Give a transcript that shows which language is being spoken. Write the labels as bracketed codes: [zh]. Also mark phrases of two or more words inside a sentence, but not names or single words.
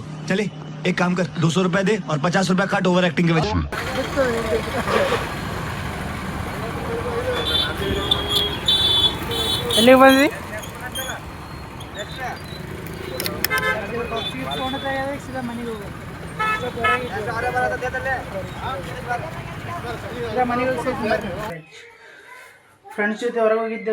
[hi] चले एक काम कर 200 रुपए दे और 50 रुपए काट [en] over acting [hi] के वजह. [kn] ಎಲ್ಲಿಗೆ ಬಂದ್ವಿ? ಸೀದಾ ಮನೆಗೆ ಹೋಗಿ ಫ್ರೆಂಡ್ಸ್ ಜೊತೆ ಹೊರಗೆ ಹೋಗಿದ್ದೆ.